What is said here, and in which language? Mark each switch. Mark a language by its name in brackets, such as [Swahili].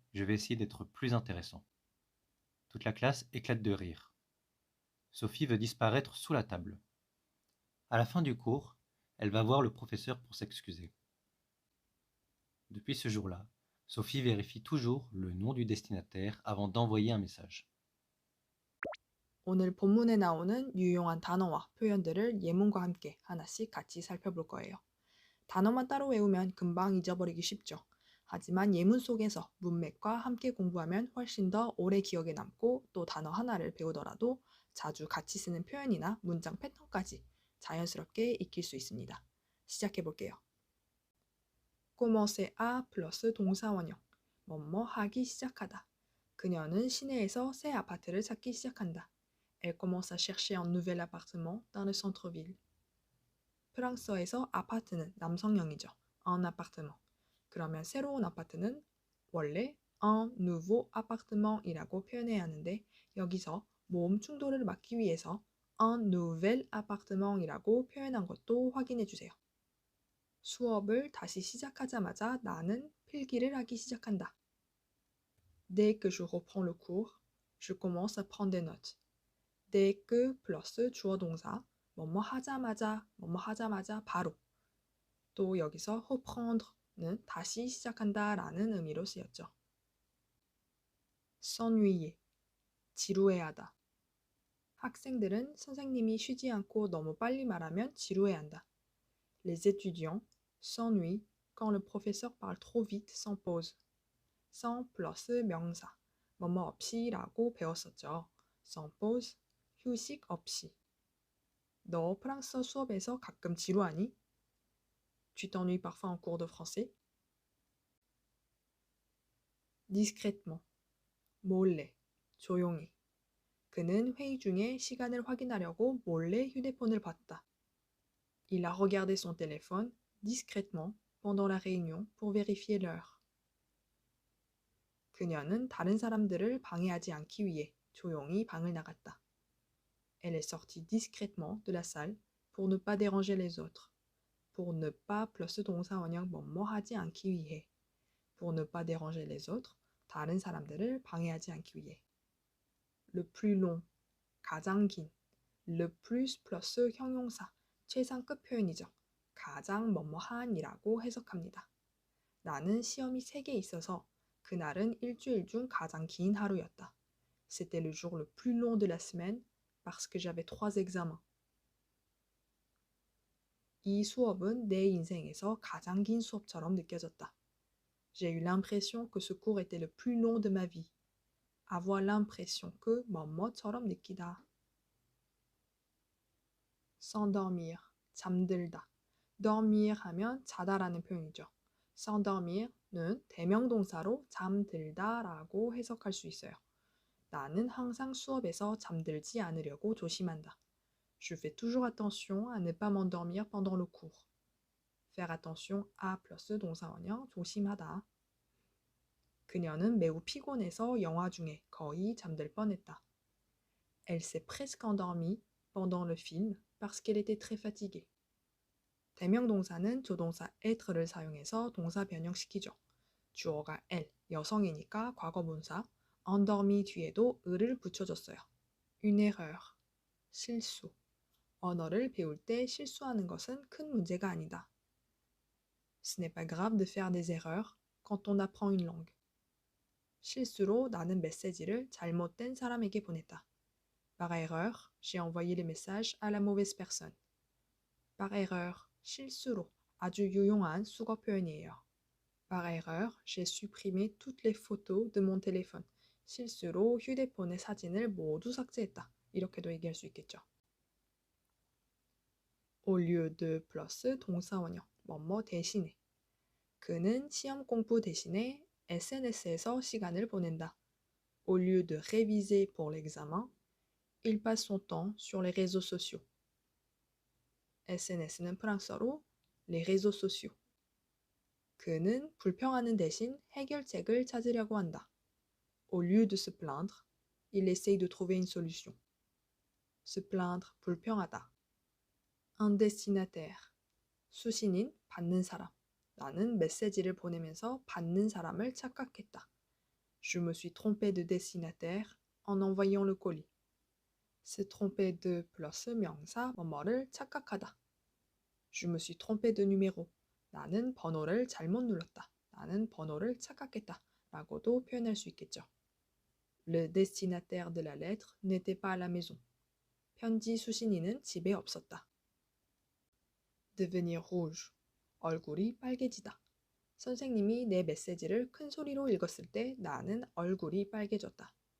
[French] Je vais essayer d'être plus intéressant. Toute la classe éclate de rire. Sophie veut disparaître sous la table. À la fin du cours, elle va voir le professeur pour s'excuser. Depuis ce jour-là, Sophie vérifie toujours le nom du destinataire avant d'envoyer un message. [Korean] 오늘 본문에 나오는 유용한 단어와 표현들을 예문과 함께 하나씩 같이 살펴볼 거예요. 단어만 따로 외우면 금방 잊어버리기 쉽죠. 하지만 예문 속에서 문맥과 함께 공부하면 훨씬 더 오래 기억에 남고 또 단어 하나를 배우더라도 자주 같이 쓰는 표현이나 문장 패턴까지 자연스럽게 익힐 수 있습니다. 시작해 볼게요. [French] commencer à [Korean] 플러스 동사원형 뭐뭐 하기 시작하다. 그녀는 시내에서 새 아파트를 찾기 시작한다. [French] Elle commence à chercher un nouvel appartement dans le centre-ville. [Korean] 프랑스어에서 아파트는 남성형이죠. [French] un appartement. [Korean] 그러면 새로운 아파트는 원래 [French] un nouveau appartement [Korean] 이라고 표현해야 하는데 여기서 모음 충돌을 막기 위해서 [French] un nouvel appartement [Korean] 이라고 표현한 것도 확인해 주세요. 수업을 다시 시작하자마자 나는 필기를 하기 시작한다. [French] Dès que je reprends le cours, je commence à prendre des notes. Dès que [Korean] 플러스 주어 동사 뭐뭐 하자마자 바로. 또 여기서 reprendre는 다시 시작한다 라는 의미로 쓰였죠. s'ennuyer, 지루해하다. 학생들은 선생님이 쉬지 않고 너무 빨리 말하면 지루해한다. [French] Les étudiants s'ennuient quand le professeur parle trop vite sans pause. [Korean] sans 플러스 명사, 뭐뭐 없이라고 배웠었죠. [French] sans pause, [Korean] 휴식 없이. 너 프랑스어 수업에서 가끔 지루하니? [French] Tu t'ennuies parfois en cours de français? [Korean] discrètement, 몰래, 조용히. 그는 회의 중에 시간을 확인하려고 몰래 휴대폰을 봤다. [French] Il a regardé son téléphone discrètement pendant la réunion pour vérifier l'heure. [Korean] 그녀는 다른 사람들을 방해하지 않기 위해 조용히 방을 나갔다. [French] Elle est sortie discrètement de la salle pour ne pas déranger les autres. pour ne pas [Korean] 플러스 동사 원형 뭐뭐 하지 않기 위해. [French] pour ne pas déranger les autres, [Korean] 다른 사람들을 방해하지 않기 위해. [French] le plus long, [Korean] 가장 긴. [French] le plus [Korean] 플러스 형용사, 최상급 표현이죠. 가장 뭐뭐한이라고 해석합니다. 나는 시험이 3개 있어서 그날은 일주일 중 가장 긴 하루였다. [French] C'était le jour le plus long de la semaine parce que j'avais 3 examens. [Korean] 이 수업은 내 인생에서 가장 긴 수업처럼 느껴졌다. [French] J'ai eu l'impression que ce cours était le plus long de ma vie. avoir l'impression que [Korean] 뭐뭐처럼 느끼다. s'endormir, 잠들다. dormir 하면 자다라는 표현이죠. s'endormir는 대명동사로 잠들다라고 해석할 수 있어요. 나는 항상 수업에서 잠들지 않으려고 조심한다. [French] Je fais toujours attention à ne pas m'endormir pendant le cours. faire attention à [Korean] 플러스 동사원형 조심하다. 그녀는 매우 피곤해서 영화 중에 거의 잠들 뻔했다. [French] Elle s'est presque endormie pendant le film parce qu'elle était très fatiguée. [Korean] 대명동사는 조동사 être 를 사용해서 동사 변형시키죠. 주어가 elle, 여성이니까 과거분사, endormi 뒤에도 을을 붙여줬어요. [French] une erreur, [Korean] 실수. 언어를 배울 때 실수하는 것은 큰 문제가 아니다. [French] Ce n'est pas grave de faire des erreurs quand on apprend une langue. [Korean] 실수로 나는 메시지를 잘못된 사람에게 보냈다. [French] Par erreur, j'ai envoyé les messages à la mauvaise personne. Par erreur, [Korean] 실수로 아주 유용한 수거 표현이에요. [French] Par erreur, j'ai supprimé toutes les photos de mon téléphone. [Korean] 실수로 휴대폰의 사진을 모두 삭제했다. 이렇게도 얘기할 수 있겠죠. [French] Au lieu de [Korean] 플러스 동사원형, 뭐뭐 대신에. 그는 시험 공부 대신에 SNS에서 시간을 보낸다. [French] Au lieu de réviser pour l'examen, il passe son temps sur les réseaux sociaux. [Korean] SNS는 프랑스어로 [French] les réseaux sociaux. [Korean] 그는 불평하는 대신 해결책을 찾으려고 한다. [French] Au lieu de se plaindre, il essaye de trouver une solution. Se plaindre, [Korean] 불평하다. [French] Un destinataire, [Korean] 수신인, 받는 사람. 나는 메시지를 보내면서 받는 사람을 착각했다. [French] Je me suis trompé de destinataire en envoyant le colis. Se tromper de [Korean] 플러스 명사, 뭐뭐를 착각하다. [French] Je me suis trompé de numéro. [Korean] 나는 번호를 잘못 눌렀다. 나는 번호를 착각했다. 라고도 표현할 수 있겠죠. [French] Le destinataire de la lettre n'était pas à la maison. [Korean] 편지 수신인은 집에 없었다. [French] Devenir rouge. [Korean] 얼굴이 빨개지다. 선생님이 내 메시지를 큰 소리로 읽었을 때 나는 얼굴이 빨개졌다.